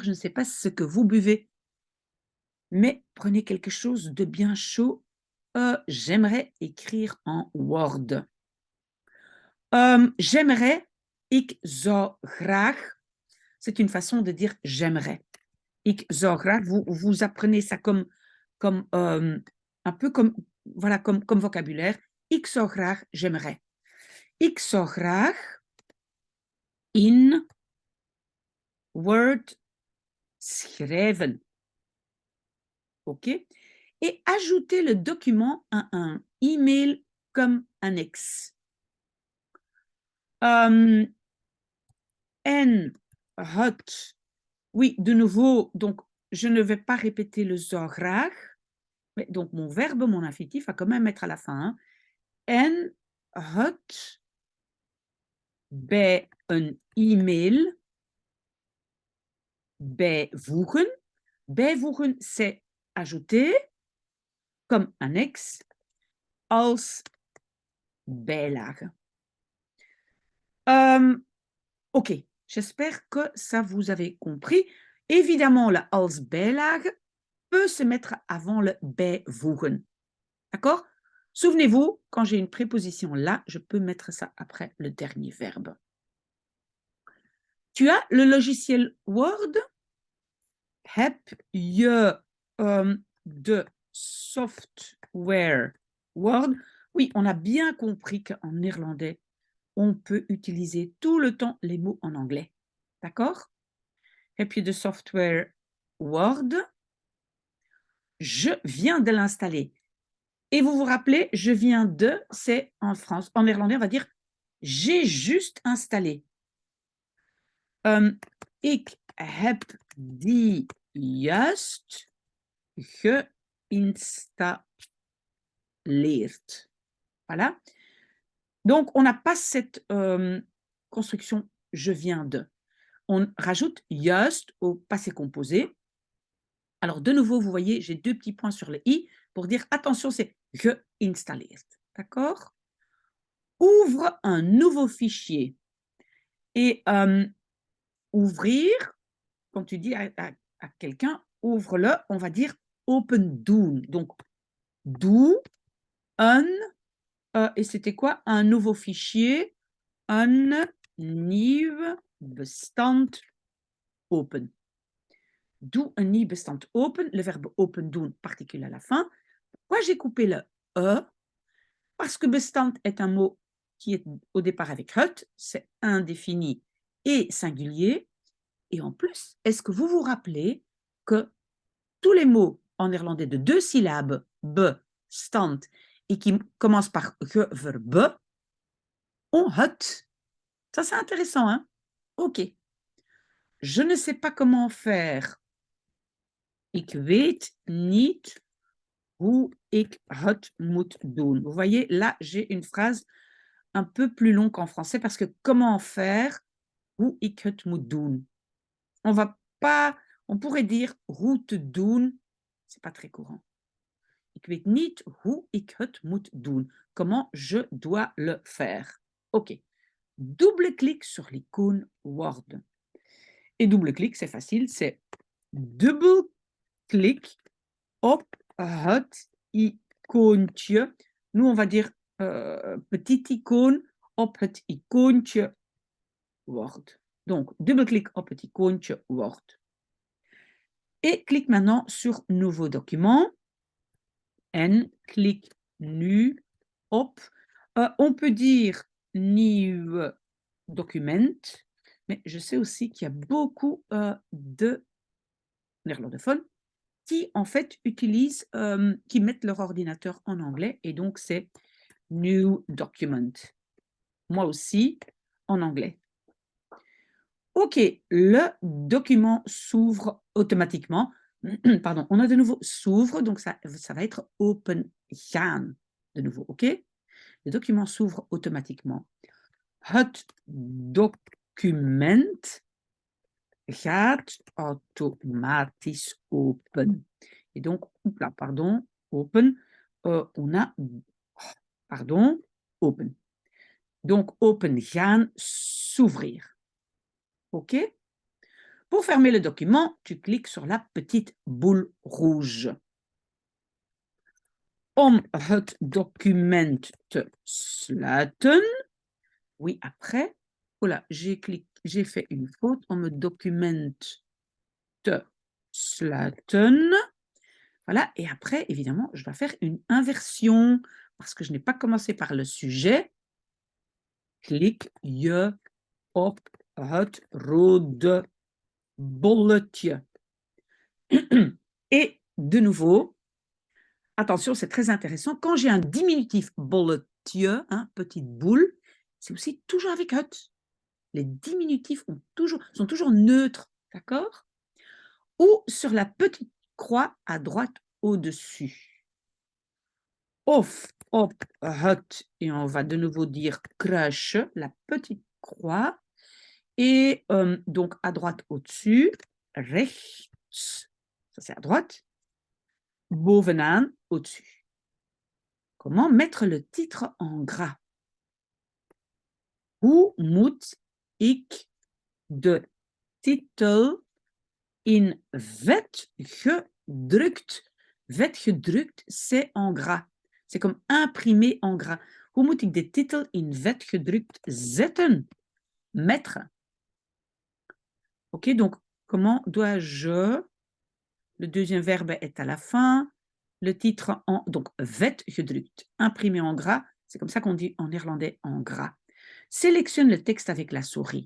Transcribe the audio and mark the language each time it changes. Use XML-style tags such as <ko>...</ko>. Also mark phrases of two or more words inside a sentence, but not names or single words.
<fr>Je ne sais pas ce que vous buvez, mais prenez quelque chose de bien chaud. J'aimerais écrire en Word. J'aimerais,</fr> <nl>ik zou graag.</nl> <fr>C'est une façon de dire j'aimerais.</fr> <nl>Ik zou graag,</nl> <fr>vous apprenez ça comme un peu comme, voilà, comme vocabulaire.</fr> <nl>Ik zou graag, j'aimerais. Ik zou graag in Word schrijven.</nl> <fr>OK? Et ajouter le document à un email comme annexe.</fr> <nl>En het.</nl> <fr>Oui, de nouveau, donc je ne vais pas répéter le</fr> <nl>zou graag,</nl> <fr>mais donc mon verbe, mon infinitif, va quand même être à la fin. Hein.</fr> <nl>En het bij een e-mail bijvoegen. Bijvoegen,</nl> <fr>c'est ajouter comme annexe</fr> <nl>als bijlage.</nl> <fr>OK, j'espère que ça vous avez compris. Évidemment, le</fr> <nl>als bijlage</nl> <fr>peut se mettre avant le bijvoegen. D'accord? Souvenez-vous, quand j'ai une préposition là, je peux mettre ça après le dernier verbe. Tu as le logiciel Word?</fr> <nl>Heb je de software Word?</nl> <fr>Oui, on a bien compris qu'en néerlandais, on peut utiliser tout le temps les mots en anglais. D'accord?</fr> <nl>Heb je de software Word?</nl> <fr>Je viens de l'installer. Et vous vous rappelez, je viens de, c'est en France. En néerlandais, on va dire j'ai juste installé.</fr> <nl>Ik heb die juist geïnstalleerd.</nl> <fr>Voilà. Donc, on n'a pas cette construction je viens de. On rajoute juist au passé composé. Alors, de nouveau, vous voyez, j'ai deux petits points sur le i pour dire attention, c'est geïnstalleerd. D'accord? ouvre un nouveau fichier. Et ouvrir, quand tu dis à quelqu'un, ouvre-le, on va dire</fr> <nl>open doen.</nl> <fr>Donc, doe, un, et c'était quoi? Un nouveau fichier, un</fr> <nl>nieuw bestand open. Doe een nieuw bestand open,</nl> <fr>le verbe</fr> <nl>open doen,</nl> <fr>particule à la fin. Pourquoi j'ai coupé le E? Parce que bestand est un mot qui est au départ avec het, c'est indéfini et singulier. Et en plus, est-ce que vous vous rappelez que tous les mots en néerlandais de 2 syllabes, bestand, et qui commencent par verbe, ont het? Ça, c'est intéressant, hein? Ok. Je ne sais pas comment faire.</fr> <nl>Ik weet niet hoe ik het moet doen.</nl> <fr>Vous voyez, là, j'ai une phrase un peu plus longue qu'en français parce que comment faire,</fr> <nl>hoe ik het moet doen.</nl> <fr>On va pas, on pourrait dire</fr> <nl>hoe te doen,</nl> <fr>c'est pas très courant.</fr> <nl>Ik weet niet hoe ik het moet doen.</nl> <fr>Comment je dois le faire. Ok. Double-clic sur l'icône Word. Et double-clic, c'est facile, c'est</fr> <nl>dubbel-clic op het icoontje.</nl> <fr>Nous, on va dire petite icône</fr> <nl>op het icoontje Word.</nl> <fr>Donc, double-clic</fr> <nl>op het icoontje Word.</nl> <fr>Et clique maintenant sur Nouveau document.</fr> <nl>En clique nu op.</nl> <fr>On peut dire</fr> <nl>nieuw document,</nl> <fr>mais je sais aussi qu'il y a beaucoup de néerlandophones qui, en fait, utilisent, qui mettent leur ordinateur en anglais, et donc c'est</fr> <en>new document.</en> <fr>Moi aussi, en anglais. Ok, le document s'ouvre automatiquement. Pardon, on a de nouveau s'ouvre, donc ça va être</fr> <nl>open gaan</nl> <fr>de nouveau, ok? Le document s'ouvre automatiquement.</fr> <nl>Het document gaat automatisch open.</nl> <fr>Et donc, là, pardon, open, on a, pardon, open. Donc,</fr> <nl>open gaan,</nl> <fr>s'ouvrir. OK? Pour fermer le document, tu cliques sur la petite boule rouge.</fr> <nl>Om het document te sluiten.</nl> <fr>Oui, après, voilà, j'ai fait une faute.</fr> <nl>Om het document te sluiten.</nl> <fr>Voilà, et après, évidemment, je dois faire une inversion parce que je n'ai pas commencé par le sujet.</fr> <nl>Klik je op het rode bolletje.</nl> <fr>Et de nouveau, attention, c'est très intéressant, quand j'ai un diminutif bolletje, hein, petite boule, c'est aussi toujours avec het. Les diminutifs sont toujours neutres, d'accord? Ou sur la petite croix à droite au-dessus.</fr> <nl>Of op het,</nl> <fr>et on va de nouveau dire kruisje, la petite croix, et donc à droite au-dessus, rechts, ça c'est à droite, bovenaan, au-dessus. Comment mettre le titre en gras?</fr> <nl>Hoe moet ik de titel in vet gedrukt? Vet gedrukt,</nl> <fr>c'est en gras. C'est comme imprimé en gras.</fr> <nl>Hoe moet ik de titel in vet gedrukt zetten?</nl> <fr>Mettre. Ok, donc comment dois-je... Le deuxième verbe est à la fin. Le titre en... Donc,</fr> <nl>vet gedrukt,</nl> <fr>imprimé en gras. C'est comme ça qu'on dit en néerlandais en gras. Sélectionne le texte avec la souris.</fr>